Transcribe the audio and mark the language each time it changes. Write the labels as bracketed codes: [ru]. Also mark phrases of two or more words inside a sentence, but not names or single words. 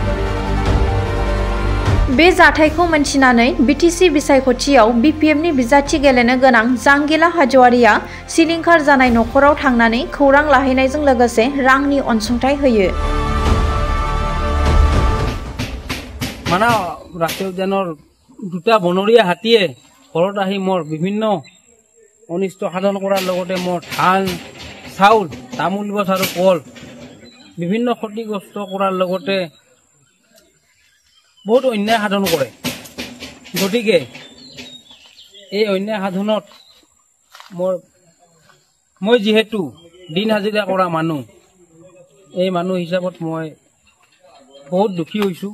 [brx] बे जाथायखौ मोनथिनानै बिटिसि बिसायख'थियाव बिपिएफनि बिजाथि गेलेनो गोनां जांगिला हाज'वारिया सिलिंखार जानाय न'खराव थांनानै खौरां लाहैनायजों लोगोसे रांनि अनसुंथाइ होयो। [as] মানা ৰাষ্ট্ৰীয় উদ্যানৰ দুটা বনৰীয়া হাতীয়ে ঘৰত আহি মোৰ বিভিন্ন অনিষ্ট সাধন কৰাৰ লগতে মোৰ ধান, চাউল, তামোল গছ আৰু কল বিভিন্ন ক্ষতিগ্ৰস্ত কৰাৰ লগতে বহুত অন্যায় সাধন কৰে। গতিকে এই অন্যায় সাধনত মই যেহেতু দিন হাজিৰা কৰা মানুহ, এই মানুহ হিচাপত মই বহুত দুখী হৈছোঁ।